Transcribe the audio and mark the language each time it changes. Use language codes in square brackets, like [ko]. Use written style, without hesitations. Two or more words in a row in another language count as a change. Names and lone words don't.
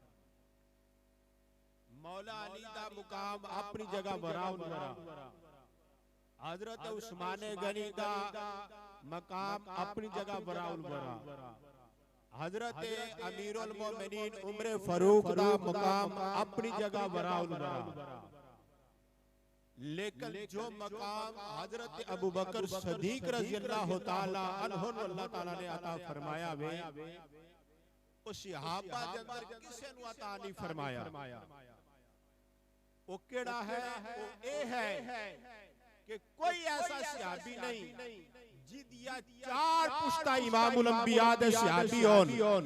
[pa] مولا علی دا مقام اپنی جگہ [ar] وراء الوریٰ, [pa] حضرت عثمان غنی دا مقام اپنی جگہ [ar] وراء الوریٰ, [pa] حضرت امیرالمومنین عمر فاروق دا مقام اپنی جگہ [ar] وراء الوریٰ. [pa] لیکن جو مقام حضرت ابو بکر صدیق [ar] رضی اللہ تعالیٰ عنہ [pa] اللہ تعالیٰ نے عطا فرمایا وے اس صحابہ دے اندر کسے نوں عطا نہیں فرمایا. او کیہڑا ہے? او ایہہ ہے کہ کوئی ایسا صحابی نہیں جدیاں چار پشتاں امام الانبیاء دے صحابی ہون.